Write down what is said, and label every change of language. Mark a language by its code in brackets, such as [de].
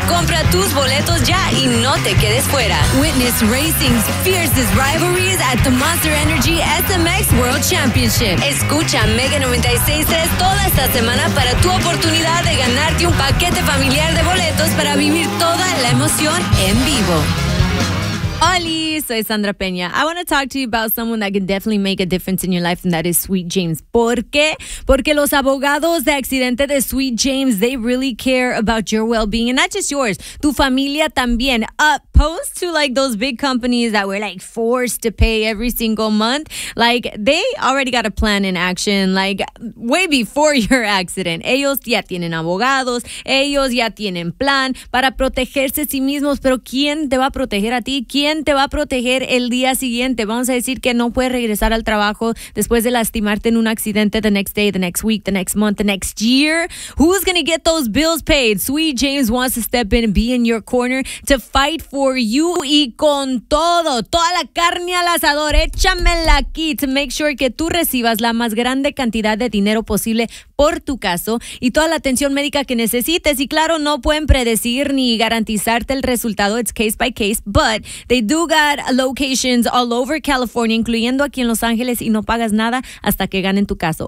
[es] Compra tus boletos ya y no te quedes fuera. [en] Witness Racing's fiercest rivalries at the Monster Energy SMX World Championship. [es] Escucha Mega 96.3 toda esta semana para tu oportunidad de ganarte un paquete familiar de boletos para vivir toda la emoción en vivo. Hola, soy Sandra Peña. [en] I want to talk to you about someone that can definitely make a difference in your life, and that is Sweet James. [es] ¿Por qué? Porque los abogados de accidente de [en] Sweet James, they really care about your well-being, and not just yours, [es] tu familia también. [en] Opposed to like those big companies that were like forced to pay every single month, like they already got a plan in action, like way before your accident. [es] Ellos ya tienen abogados, ellos ya tienen plan para protegerse a sí mismos, pero ¿quién te va a proteger a ti? ¿Quién te va a proteger el día siguiente? Vamos a decir que no puedes regresar al trabajo después de lastimarte en un accidente. [en] The next day, the next week, the next month, the next year. Who's going to get those bills paid? Sweet James wants to step in and be in your corner to fight for you. [es] Y con todo, toda la carne al asador, échamela aquí [en] to make sure [es] que tú recibas la más grande cantidad de dinero posible por tu caso y toda la atención médica que necesites. Y claro, no pueden predecir ni garantizarte el resultado. [en] It's case by case, but they do got locations all over California, [es] incluyendo aquí en Los Ángeles, y no pagas nada hasta que ganen tu caso.